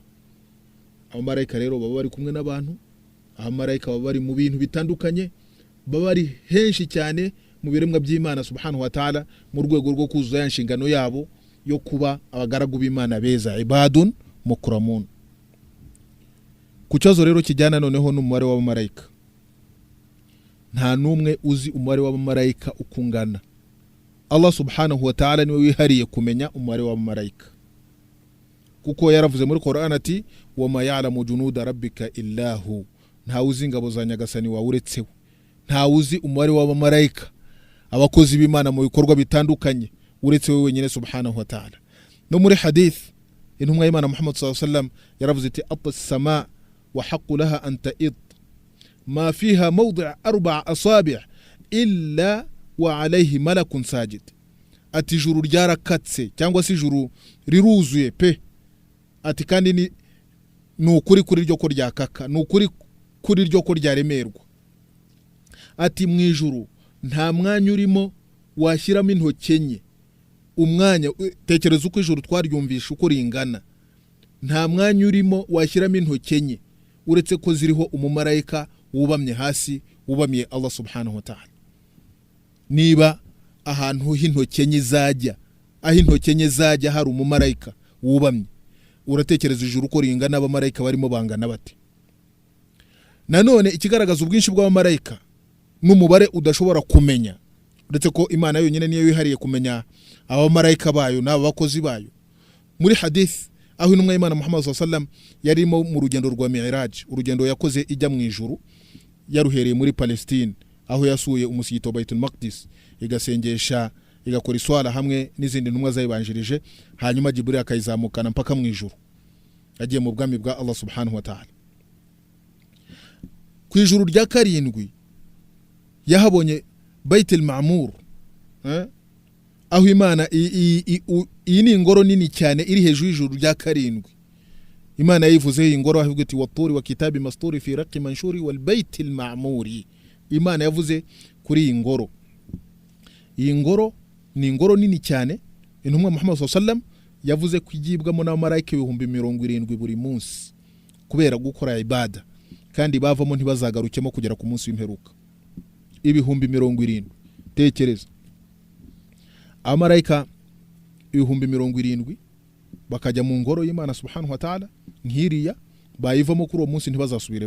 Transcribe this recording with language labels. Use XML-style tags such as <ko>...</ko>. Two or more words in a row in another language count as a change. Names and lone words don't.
<rw>Abamarayika rero baba bari kumwe n'abantu, abamarayika baba bari mu bintu bitandukanye, baba bari henshi cyane mu biremwa by'Imana</rw> <ar>سبحانه وتعالى,</ar> <rw>mu rwego rwo kuzuza inshingano yabo yo kuba abagaragu b'Imana beza,</rw> <ar>عباد مكرمون.</ar> <rw>Kucyazo rero kijyana noneho n'umubare w'abamarayika, nta numwe uzi umubare w'abamarayika ukungana. Allah</rw> <ar>سبحانه وتعالى</ar> <rw>niwe wihariye kumenya umubare w'abamarayika, kuko yaravuze muri Qur'an ati</rw> <ar>وما يعلم جنود ربك إلا هو.</ar> <rw>Nta uzi ingabo za Nyagasani wawe uretse we. Nta uzi umubare w'abamarayika, abakozi b'Imana mu bikorwa bitandukanye, uretse we wenyine</rw> <ar>سبحانه وتعالى.</ar> <rw>No muri hadith intumwa y'Imana Muhammad</rw> <ar>صلى الله عليه وسلم</ar> <rw>yaravuze ati</rw> <ar>أطت السماء وحق لها أن تئط ما فيها موضع أربع أصابع إلا وعليه ملك ساجد.</ar> <rw>Ati ijuru ryarakatse cyangwa se ijuru riruzuye pe, ati kandi ni ukuri kuri ryo ko ryakaka, ni ukuri kuri ryo ko ryaremerwa. Ati mu ijuru nta mwanya urimo washyiramo intoki enye. Umwanya, tekereza uko ijuru twaryumvisha uko ringana, nta mwanya urimo washyiramo intoki enye uretse ko ziriho umumarayika wubamye hasi, wubamiye Allah</rw> <ar>سبحانه وتعالى.</ar> <rw>Niba ahantu h'intoki enye zajya, aho intoki enye zajya hari umumarayika wubamye, uratekereza ijuru uko ringana, abamarayika barimo bangana bate? Nanone ikigaragaza ubwinshi bw'abamarayika n'umubare udashobora kumenya, uretse ko Imana yonyine niyo yihariye kumenya abamarayika bayo n'aba bakozi bayo. Muri hadith aho intumwa y'Imana Muhammad</rw> <ar>صلى الله عليه وسلم</ar> <rw>yarimo mu rugendo rwa Mi'raj, urugendo yakoze ijya mu ijuru, yaruhereye muri Palestine aho yasuye umusigiti wa Baitul Maqdis, igasengesha, igakora iswala hamwe n'izindi ntumwa zayibanjirije, hanyuma Jibril akayizamukana mpaka mu ijuru, agiye mu bwami bwa Allah</rw> <ar>سبحانه وتعالى.</ar> <rw>Ku ijuru rya karindwi yahabonye Baitul Ma'mur, aho Imana iyi ni ingoro nini cyane iri hejuru y'ijuru rya karindwi. Imana yivuze iyi ngoro avuga ati</rw> <ar>والطور وكتاب مسطور في رق منشور والبيت المعمور.</ar> <rw>Imana yavuze kuri iyi ngoro. Iyi ngoro ni ingoro nini cyane, intumwa Muhammad</rw> <ar>صلى الله عليه وسلم</ar> <rw>yavuze kwigibwamo n'abamarayika 70,000 buri munsi kubera gukora ibada, kandi bavamo ntibazagarukemo kugera ku munsi w'imperuka. 70,000, tekereza abamarayika 70,000 bakajya mu ngoro y'Imana</rw> <ar>سبحانه وتعالى</ar> <rw>nkiriya bayivamo kuri uwo munsi ntibazasubiremo.</rw>